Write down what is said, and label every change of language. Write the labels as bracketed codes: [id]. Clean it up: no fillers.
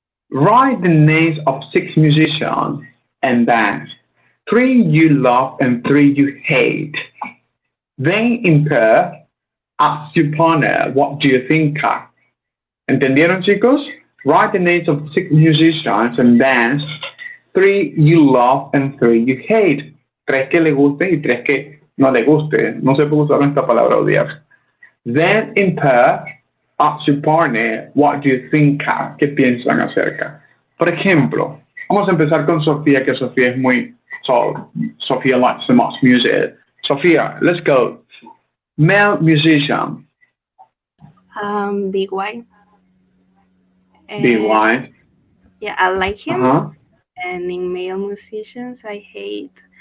[en] Write the names of 6 musicians and bands. 3 you love and 3 you hate. Then in pair, ask your partner, what do you think? ¿Entendieron, chicos? Write the names of 6 musicians and bands. 3 you love and 3 you hate. [es] 3 que le gusten y 3 que no le guste. No se puede usar esta palabra odiar. [en] Then in pair, ask your partner, what do you think? [es] ¿Qué piensan acerca? Por ejemplo, vamos a empezar con Sofía, que Sofía es muy... [en] Sofía likes the most music. Sofía, let's go. Male musician. Big Y. Big Y. Yeah, I like him. Uh-huh. And in male musicians, I hate.